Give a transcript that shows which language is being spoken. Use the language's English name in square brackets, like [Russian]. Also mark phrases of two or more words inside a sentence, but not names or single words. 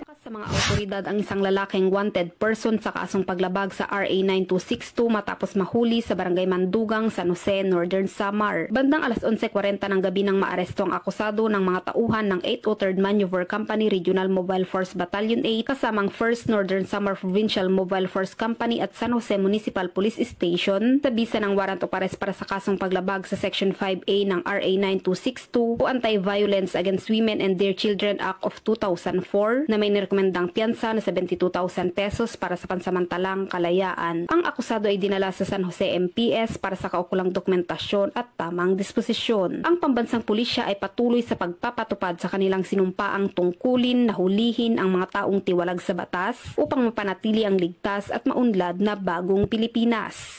[Filipino] Sa mga awtoridad ang isang lalaking [English] wanted person [Filipino] sa kasong paglabag sa RA 9262 matapos mahuli sa Barangay Mandugang, San Jose, Northern Samar. Bandang alas 11:40 ng gabi nang maaresto ang akusado ng mga tauhan ng 803rd Maneuver Company Regional Mobile Force Battalion 8 kasamang 1st Northern Samar Provincial Mobile Force Company at San Jose Municipal Police Station sa bisa ng [English] warrant of arrest [Filipino] para sa kasong paglabag sa Section 5A ng RA 9262 o Anti-Violence Against Women and Their Children Act of 2004 na may nirekomendang piyansa na 72,000 pesos para sa pansamantalang kalayaan. Ang akusado ay dinala sa San Jose MPS para sa kaukulang dokumentasyon at tamang disposisyon. Ang pambansang pulisya ay patuloy sa pagpapatupad sa kanilang sinumpaang tungkulin na hulihin ang mga taong tiwalag sa batas upang mapanatili ang ligtas at maunlad na bagong Pilipinas.